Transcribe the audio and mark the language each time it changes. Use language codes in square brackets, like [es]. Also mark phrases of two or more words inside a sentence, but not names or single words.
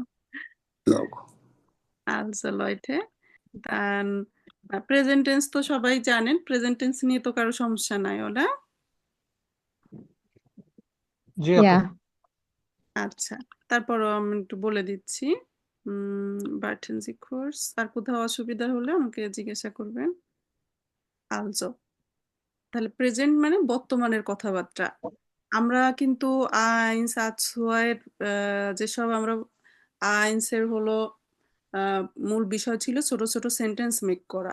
[de] লগ Also Leute, dann [en] present tense [bn] তো সবাই জানেন। [en] present tense [bn] নিয়ে তো কারো সমস্যা নাই, ওটা? জি আপু। ইয়া আচ্ছা, তারপরও আমি একটু বলে দিচ্ছি। [de] warten Sie kurz, [bn] আর কোথাও অসুবিধা হলে আমাকে জিজ্ঞাসা করবেন। Also, তাহলে [en] present [bn] বর্তমানের কথাবার্তা। আমরা কিন্তু আইনস আজওয়াইয়ের যেসব আমরা আইনসের হলো মূল বিষয় ছিল ছোট ছোট [en] sentence make [bn] করা।